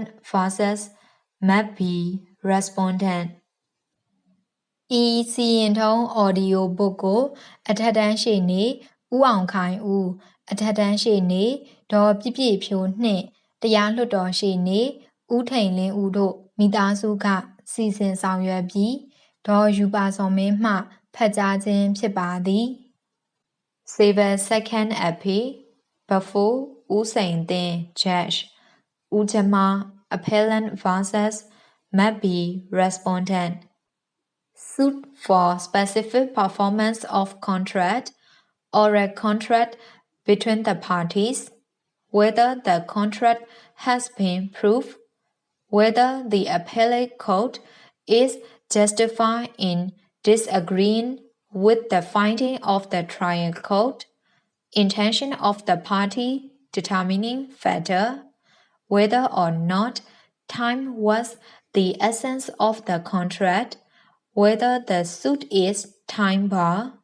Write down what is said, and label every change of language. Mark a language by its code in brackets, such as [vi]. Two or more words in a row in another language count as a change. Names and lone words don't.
[my] vs Map B Respondent ဤစီရင်ထုံး [en] Audio book [my] ကိုအထက်တန်းရှေ့နေဦးအောင်ခိုင်ဦးအထက်တန်းရှေ့နေဒေါ်ပြည့်ပြည့်ဖြိုးနှင့်တရားလွှတ်တော်ရှေ့နေဦးထိန်လင်းဦးတို့မိသားစုကစီစဉ်ဆောင်ရွက်ပြီးဒေါ်ယူပါစောမင်းမှဖတ်ကြားခြင်းဖြစ်ပါသည် [en] Civil Second Appeal Before ဦးစိန်သင်း Judge ဦးဂျမာ Appellant vs Map B Respondent Suit for specific performance of contract or a contract between the parties, whether the contract has been proved, whether the appellate court is justified in disagreeing with the finding of the trial court, intention of the party determining factor, whether or not time was the essence of the contract, whether the suit is time-bar.